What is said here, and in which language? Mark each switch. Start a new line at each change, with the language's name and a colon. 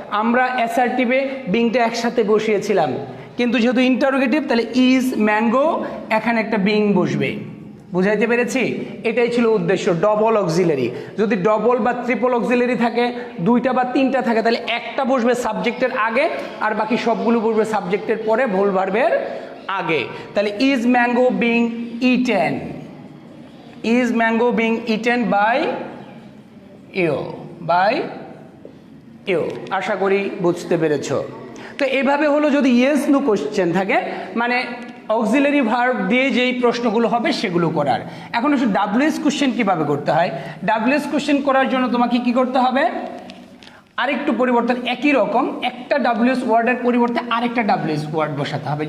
Bangla: আমরা অ্যাসার্টিভে বিংটা একসাথে বসিয়েছিলাম, কিন্তু যেহেতু ইন্টারোগেটিভ তাহলে ইজ ম্যাঙ্গো, এখানে একটা বিং বসবে। বুঝাইতে পেরেছি? এটাই ছিল উদ্দেশ্য। ডবল অক্সিলারি, যদি ডবল বা ট্রিপল অক্সিলারি থাকে, 2টা বা 3টা থাকে, তাহলে একটা বসবে সাবজেক্টের আগে আর বাকি সবগুলো বসবে সাবজেক্টের পরে, ভুল ভার্বের আগে। তাহলে
English: Is mango being eaten, is mango being eaten by you, by you।
Bangla: আশা করি বুঝতে পেরেছ। তো এইভাবে হলো যদি ইয়েস নো কোশ্চেন থাকে, মানে অক্সিলারি ভার্ব দিয়ে যেই প্রশ্নগুলো হবে সেগুলো করার। এখন একটু ডাব্লিউএস কোশ্চেন কীভাবে করতে হয়? ডাব্লিউএস কোশ্চেন করার জন্য তোমাকে কি করতে হবে? আরেকটু পরিবর্তন, একই রকম একটা ডাব্লিউএস ওয়ার্ডের পরিবর্তে আরেকটা ডাব্লিউএস ওয়ার্ড বসাতে হবে।